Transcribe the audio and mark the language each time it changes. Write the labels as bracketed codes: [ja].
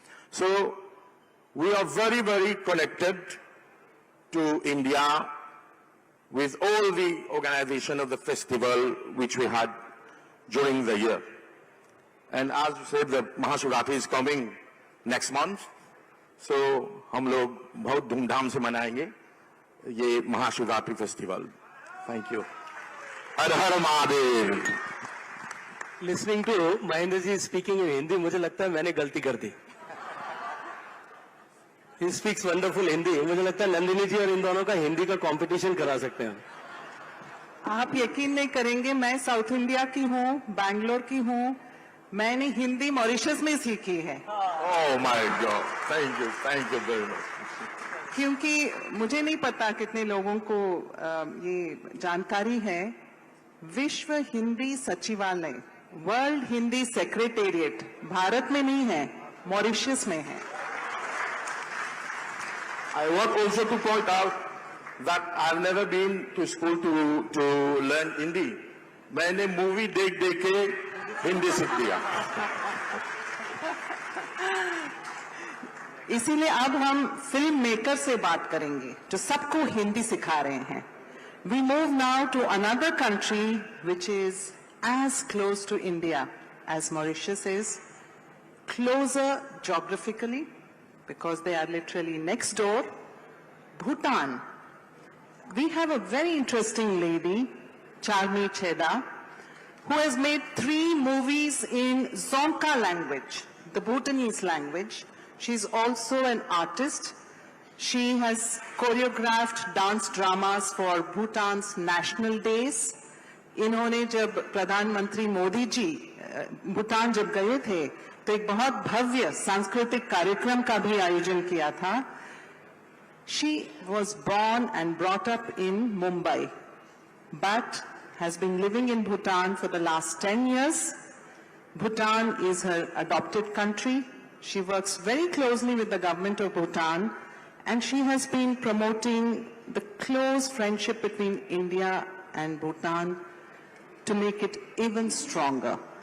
[en] So we are very, very connected to India with all the organization of the festival which we had during the year. And as you said, the Mahashivratri is coming next month. [hi] So हम लोग बहुत धूमधाम से मनाएंगे ये Mahashivratri festival. [en] Thank you. [hi] Har Har Mahadev. [en] Listening to Mahendra ji speaking in Hindi, [hi] मुझे लगता है मैंने गलती कर दी. [en] He speaks wonderful Hindi. [hi] मुझे लगता है नंदिनी जी और इन दोनों का हिंदी का कंपटीशन करा सकते हैं. आप यकीन नहीं करेंगे, मैं साउथ इंडिया की हूँ, बैंगलोर की हूँ. मैंने हिंदी मॉरिशस में सीखी है. [en] Oh my God. Thank you very much. [hi] क्योंकि मुझे नहीं पता कितने लोगों को ये जानकारी है. विश्व हिंदी सचिवालय, वर्ल्ड हिंदी सेक्रेटेरिएट भारत में नहीं है, मॉरिशस में है. [en] I want also to point out that I've never been to school to learn Hindi. [hi] मैंने मूवी देख के हिंदी सीख लिया. इसीलिए अब हम फिल्म मेकर से बात करेंगे जो सबको हिंदी सिखा रहे हैं. [en] We move now to another country which is as close to India as Mauritius is, closer geographically because they are literally next door, Bhutan. We have a very interesting lady, Charmi Cheda, who has made 3 movies in Dzongkha language, the Bhutanese language. She's also an artist. She has choreographed dance dramas for Bhutan's national days. [hi] इन्होंने जब प्रधानमंत्री मोदी जी भूटान जब गए थे तो एक बहुत भव्य सांस्कृतिक कार्यक्रम का भी आयोजन किया था. [en] She was born and brought up in Mumbai, but has been living in Bhutan for the last 10 years. Bhutan is her adopted country. She works very closely with the government of Bhutan, and she has been promoting the close friendship between India and Bhutan to make it even stronger.